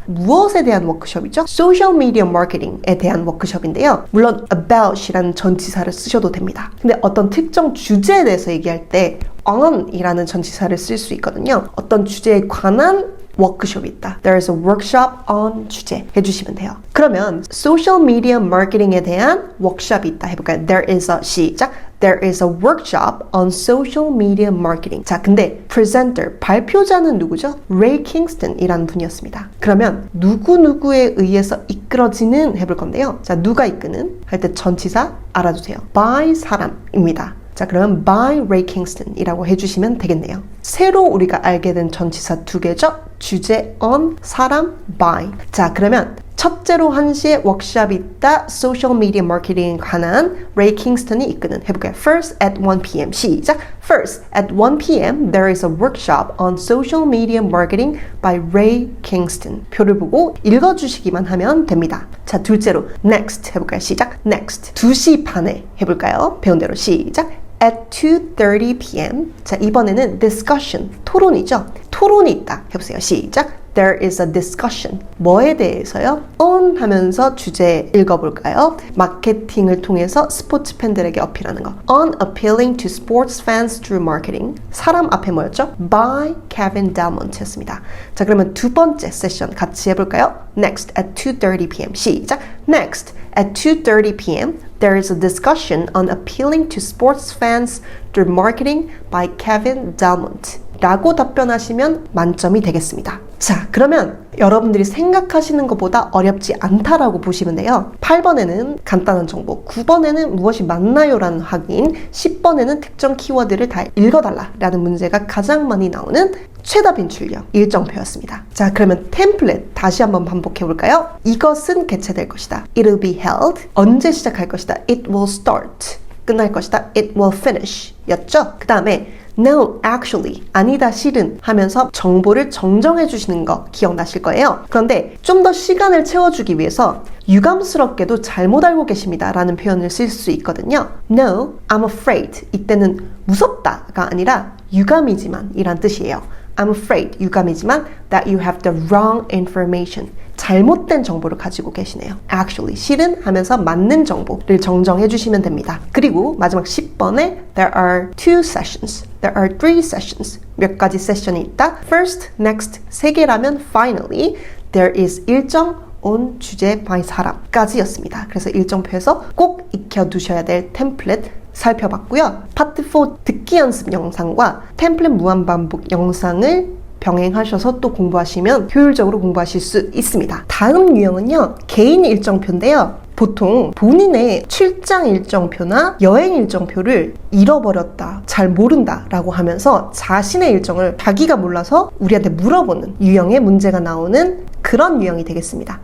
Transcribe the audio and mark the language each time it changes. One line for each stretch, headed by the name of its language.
Korean: 무엇에 대한 워크숍이죠? 소셜 미디어 마케팅에 대한 워크숍인데요. 물론 about이라는 전치사를 쓰셔도 됩니다. 근데 어떤 특정 주제에 대해서 얘기할 때 on이라는 전치사를 쓸 수 있거든요. 어떤 주제에 관한 워크숍이 있다.
English: There is a workshop on
Korean: 주제 해주시면 돼요. 그러면 소셜 미디어 마케팅에 대한 워크숍이 있다. 해볼까요?
English: There is a
Korean: 시작.
English: There is a workshop on social media marketing.
Korean: 자, 근데 presenter, 발표자는 누구죠? Ray Kingston이라는 분이었습니다. 그러면 누구누구에 의해서 이끌어지는 해볼 건데요. 자, 누가 이끄는? 할 때 전치사 알아두세요. by 사람입니다. 자, 그러면 by Ray Kingston이라고 해주시면 되겠네요. 새로 우리가 알게 된 전치사 2개죠? 주제 on, 사람 by. 자, 그러면 첫째로 1시에 워크숍이 있다. 소셜 미디어 마케팅에 관한 레이 킹스턴이 이끄는 해볼까요?
English: First at 1 p.m.
Korean: 시작.
English: First at 1 p.m. there is a workshop on social media marketing by Ray Kingston.
Korean: 표를 보고 읽어주시기만 하면 됩니다. 자, 둘째로 next 해볼까요? 시작. Next. 2시 반에 해볼까요? 배운 대로 시작.
English: At 2:30 p.m.
Korean: 자, 이번에는 discussion, 토론이죠. 토론이 있다. 해보세요. 시작.
English: There is a discussion.
Korean: 뭐에 대해서요? on 하면서 주제 읽어볼까요? 마케팅을 통해서 스포츠 팬들에게 어필하는 거.
English: On appealing to sports fans through marketing.
Korean: 사람 앞에 뭐였죠?
English: By Kevin Delmont
Korean: 였습니다. 자, 그러면 두 번째 세션 같이 해볼까요?
English: Next at 2:30 p.m.
Korean: 시작.
English: Next at 2:30 p.m. there is a discussion on appealing to sports fans through marketing by Kevin Delmont.
Korean: 라고 답변하시면 만점이 되겠습니다. 자, 그러면 여러분들이 생각하시는 것보다 어렵지 않다라고 보시면 돼요. 8번에는 간단한 정보, 9번에는 무엇이 맞나요? 라는 확인, 10번에는 특정 키워드를 다 읽어달라 라는 문제가 가장 많이 나오는 최다 빈출력 일정표였습니다. 자, 그러면 템플릿 다시 한번 반복해 볼까요? 이것은 개최될 것이다.
English: It'll be held.
Korean: 언제 시작할 것이다.
English: It will start.
Korean: 끝날 것이다.
English: It will finish.
Korean: 였죠? 그 다음에
English: No, actually,
Korean: 아니다, 실은 하면서 정보를 정정해 주시는 거 기억나실 거예요. 그런데 좀 더 시간을 채워주기 위해서 유감스럽게도 잘못 알고 계십니다 라는 표현을 쓸 수 있거든요.
English: No, I'm afraid.
Korean: 이때는 무섭다가 아니라 유감이지만 이란 뜻이에요.
English: I'm afraid,
Korean: 유감이지만
English: that you have the wrong information.
Korean: 잘못된 정보를 가지고 계시네요. Actually, 실은 하면서 맞는 정보를 정정해 주시면 됩니다. 그리고 마지막 10번에
English: There are 2 sessions. There are 3 sessions.
Korean: 몇 가지 세션이 있다.
English: First, next,
Korean: 3개라면
English: finally, there is 일정 on 주제 by
Korean: 사람까지였습니다. 그래서 일정표에서 꼭 익혀두셔야 될 템플릿 살펴봤고요. 파트 4 듣기 연습 영상과 템플릿 무한반복 영상을 병행하셔서 또 공부하시면 효율적으로 공부하실 수 있습니다. 다음 유형은요, 개인 일정표인데요. 보통 본인의 출장 일정표나 여행 일정표를 잃어버렸다, 잘 모른다 라고 하면서 자신의 일정을 자기가 몰라서 우리한테 물어보는 유형의 문제가 나오는 그런 유형이 되겠습니다.